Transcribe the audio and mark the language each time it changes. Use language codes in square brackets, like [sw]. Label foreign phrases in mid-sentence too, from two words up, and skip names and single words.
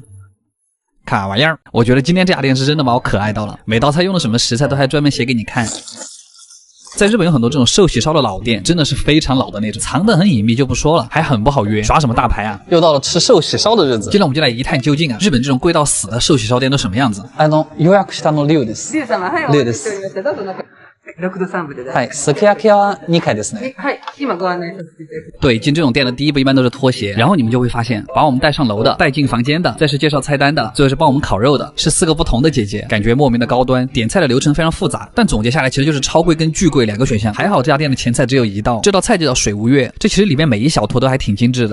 [zh] 卡玩意儿，我觉得今天这家店是真的把我可爱到了，每道菜用的什么食材都还专门写给你看。在日本有很多这种寿喜烧的老店，真的是非常老的那种，藏得很隐秘就不说了，还很不好约，耍什么大牌啊？又到了吃寿喜烧的日子，今天我们就来一探究竟啊！日本这种贵到死的寿喜烧店都什么样子？ [ja] 予約したの6です。リュウ様、はい、お待ちしておりました。どうぞ中。 6度3分で大丈夫。はい。すき焼きは2回ですね。はい。今ご案内させていただきます。 [zh] 对，进这种店的第一步一般都是脱鞋，然后你们就会发现，把我们带上楼的、带进房间的，再是介绍菜单的，最后是帮我们烤肉的，是4个不同的姐姐，感觉莫名的高端。点菜的流程非常复杂，但总结下来其实就是超贵跟巨贵2个选项。还好这家店的前菜只有1道，这道菜就叫水无月。这其实里面每一小坨都还挺精致的。